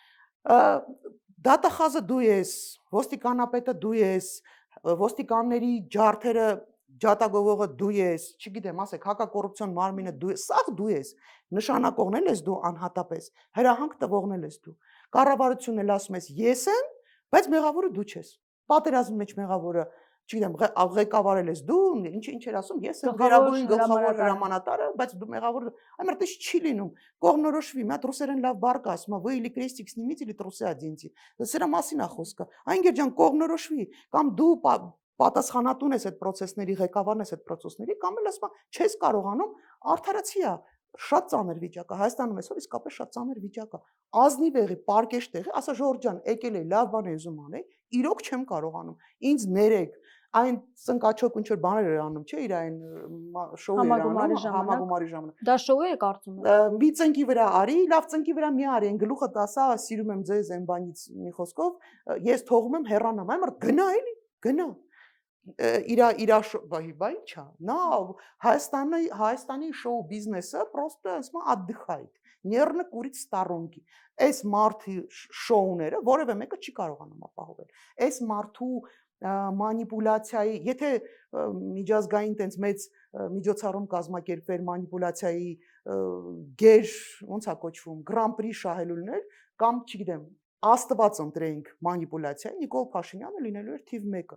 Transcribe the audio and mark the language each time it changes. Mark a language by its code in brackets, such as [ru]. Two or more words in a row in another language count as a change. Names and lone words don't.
[hy] Դատախազը դու ես, ոստիկանապետը դու ես, ոստիկանների ջարդերը ջատագովողը դու ես, չգիտեմ, ասեք, հակակոռուպցիոն մարմինը դու ես, սաղ դու ես, նշանակողն էլ ես դու անհատապես, հրահանգ տվողն ես դու։ Կառավարությունն էլ ասում ես ես եմ, բայց մեղավորը դու չես։ Պատերազմի մեջ մեղավորը, չգիտեմ, ղեկավարել ես դու, ինչ էր ասում, ես եմ վերագույն գլխավոր հրամանատարը, բայց դու մեղավոր, այդպես չի լինում։ Կողմնորոշվի, մի հատ ռուսերեն лав բառ կա, ասում է, [ru] вы или крестик снимите, или трусы оденьте։ [hy] Սրա մասին է խոսքը։ Այն ջան, կողմնորոշվի, կամ դու պատասխանատուն ես այդ process-ների, ղեկավարն ես այդ process-ների, կամ էլ ասում է, չես կարողանում, արդարացի է։ Շատ ծանր վիճակ է, Հայաստանում այսօր իսկապես շատ ծանր վիճակ է։ Ազնիվ եղի, պարկեշտ եղի, ասա Ժորժ ջան, եկել է, լավ բան է ուզում անել, իրոք չեմ կարողանում։ Ինձ ներեք, այն ծնկաչոք ինչ որ բաներ էր անում, չէ՞, իր այն շոուը համագումարի ժամանակ։ Դա շոու է կարծում եմ։ Մի ծնկի վրա արի, լավ ծնկի վրա մի արի, այն գլուխը տասա, սիրում եմ ձեզ այն բանից մի խոսքով, ես թողում եմ հեռանամ, այն մարդ գնա էլի, գնա։ Բա ինչա, նա Հայաստանի շոու բիզնեսը просто ասма [ru] отдыхает, нервно курит в сторонке։ [hy] Այս մարդի շոուները որևէ մեկը չի կարողանում ապահովել։ Այս մարդու մանիպուլյացիայի, եթե միջազգային տենց մեծ միջոցառում կազմակերպվեր մանիպուլյացիայի գեր, ոնց է կոչվում, Grand Prix շահելուներ, կամ չգիտեմ, Աստված ընտրեինք մանիպուլյացիայի, Նիկոլ Փաշինյանը լինելու էր թիվ 1-ը։